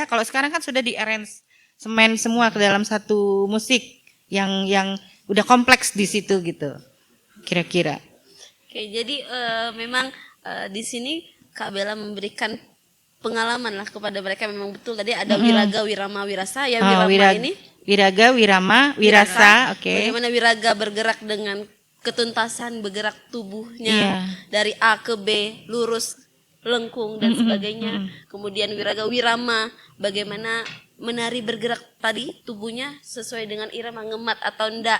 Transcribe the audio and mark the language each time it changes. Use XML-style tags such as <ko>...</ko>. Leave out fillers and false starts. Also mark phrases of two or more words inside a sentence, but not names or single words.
<id>Kalau sekarang kan sudah di-arrangement semua ke dalam satu musik yang udah kompleks di situ gitu. Kira-kira. Oke, jadi memang di sini Kak Bella memberikan pengalaman lah kepada mereka, memang betul tadi ada wiraga, wirama, wirasa ya. Wirama wiraga, wirama, wirasa, oke. Bagaimana wiraga bergerak dengan ketuntasan, bergerak tubuhnya dari A ke B, lurus, lengkung dan sebagainya. Kemudian wiraga, wirama, bagaimana menari bergerak tadi tubuhnya sesuai dengan irama, ngemat atau enggak.</id>